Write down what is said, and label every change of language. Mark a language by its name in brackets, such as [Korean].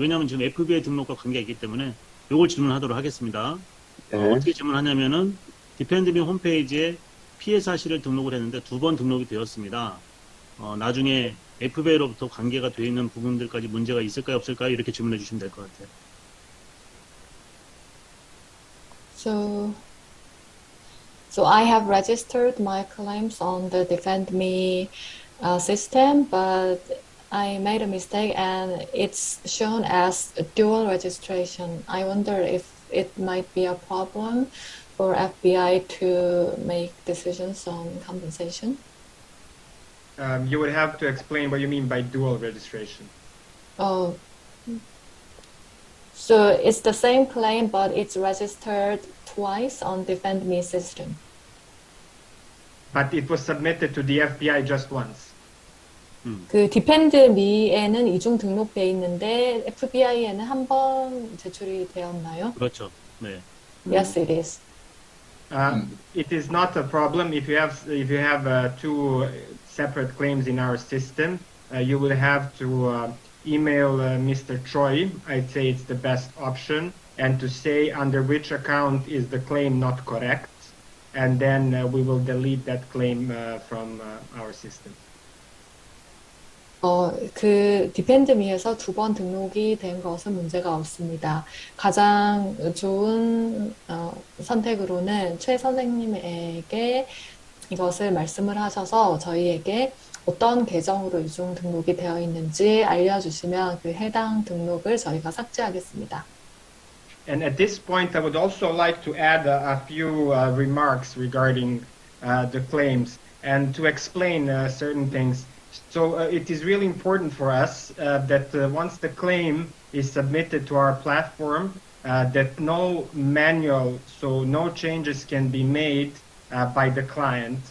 [Korean] 왜냐하면 지금 FBI 등록과 관계가 있기 때문에 요걸 질문하도록 하겠습니다. 네. 어떻게 질문하냐면은 디펜드미 홈페이지에 피해 사실을 등록을 했는데 2번 등록이 되었습니다. 나중에 FBI로부터 관계가 되어 있는 부분들까지 문제가 있을까요, 없을까요? 이렇게 질문해 주시면 될 것 같아요. [English] So I have registered my claims on the Defend Me system, but I made a mistake and it's shown as a dual registration. I wonder if it might be a problem for FBI to make decisions on compensation. You would have to explain what you mean by dual registration. Oh, so it's the same claim, but it's registered twice on Defend Me system. But it was submitted to the FBI just once. [Korean] 그 디펜드 미에는 이중 등록돼 있는데 FBI에는 한 번 제출이 되었나요? 그렇죠. 네. [English] Yes, it is. It is not a problem if you have two separate claims in our system. You will have to email Mr. Choi. I'd say it's the best option, and to say under which account is the claim not correct, and then we will delete that claim from our system. [Korean] 그 디펜드미에서 2번 등록이 된 것은 문제가 없습니다. 가장 좋은 선택으로는 최 선생님에게 이것을 말씀을 하셔서 저희에게 어떤 계정으로 이중 등록이 되어 있는지 알려주시면 그 해당 등록을 저희가 삭제하겠습니다. [English] And at this point, I would also like to add a few remarks regarding the claims and to explain certain things. So it is really important for us that once the claim is submitted to our platform, that no manual, so no changes can be made by the client.